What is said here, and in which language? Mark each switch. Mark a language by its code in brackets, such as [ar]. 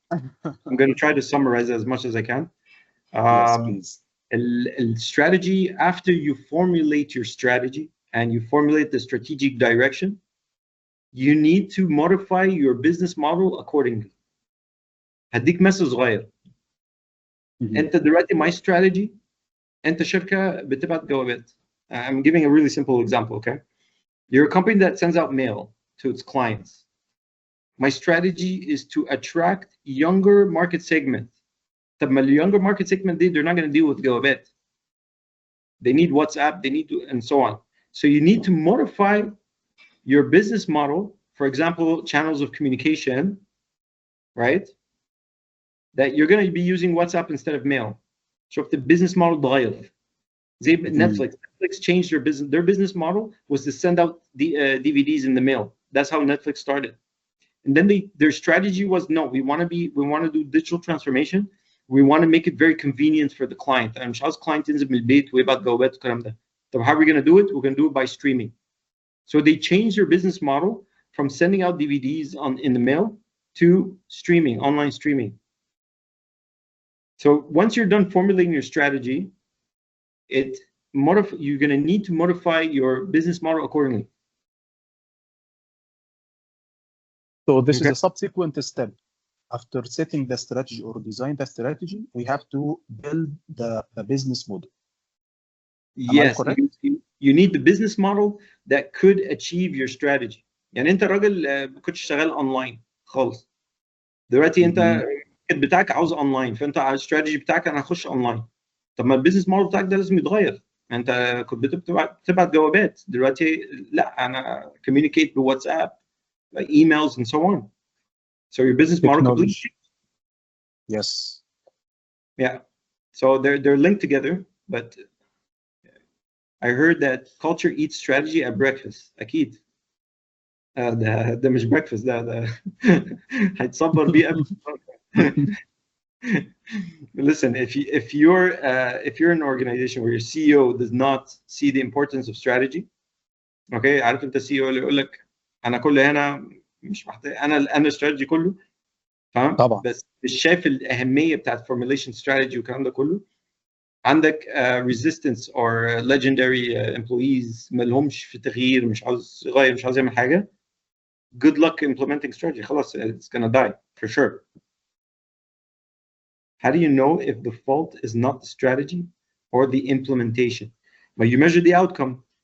[en] I'm going to try to summarize as much as I can. Yes, please. Strategy, after you formulate your strategy and you formulate the strategic direction, you need to modify your business model accordingly. [ar] هديك مثل صغير. انت دلوقتي [en] my strategy [ar] انت شركة بتبعت جوابات. [en] I'm giving a really simple example, okay? You're a company that sends out mail to its clients. My strategy is to attract younger market segment. [ar] طب ما [en] younger market segment they're not going to deal with جوابات. They need WhatsApp, they need to, and so on. So you need to modify your business model, for example, channels of communication, right? That you're going to be using WhatsApp instead of mail. So if the business model اتغير. زي Netflix changed their business model was to send out the DVDs in the mail. That's how Netflix started. And then their strategy was, no, we want to do digital transformation. We want to make it very convenient for the client. [ar] مش عاوز client ينزل من البيت ويبعت جوابات والكلام ده. [en] So how are we going to do it? We're going to do it by streaming. So they changed their business model from sending out DVDs in the mail to streaming, online streaming. So once you're done formulating your strategy, you're going to need to modify your business model accordingly. So this is a subsequent step. After setting the strategy or design the strategy, we have to build the business model. Yes, you need the business model that could achieve your strategy. [ar] يعني انت راجل كنت شغال اونلاين خالص. دلوقتي انت بتاعك عاوز اونلاين، فانت على الاستراتيجي بتاعك انا هخش اونلاين. طب ما البيزنس موديل بتاعك ده لازم يتغير. انت كنت بتبعت جوابات، دلوقتي لا انا communicate بواتساب, [en] like emails and so on. So your business model completely. Yes. Yeah. So they're linked together, but I heard that culture eats strategy at breakfast. [ar] أكيد. ده مش breakfast ده هيتصبر بيه. [en] Listen, if you're an organization where your CEO does not see the importance of strategy, okay, [ar] عارف انت CEO اللي يقول لك انا كل هنا مش محتاج انا strategy كله، فاهم؟ طبعا. بس مش شايف الاهميه بتاعت formulation strategy والكلام ده كله. عندك [en] resistance or legendary employees [ar] ما لهمش في تغيير، مش عاوز يغير، مش عاوز يعمل حاجه. [en] Good luck implementing strategy. [ar] خلاص, [en] it's gonna die for sure. How do you know if the fault is not the strategy or the implementation? But you measure the outcome.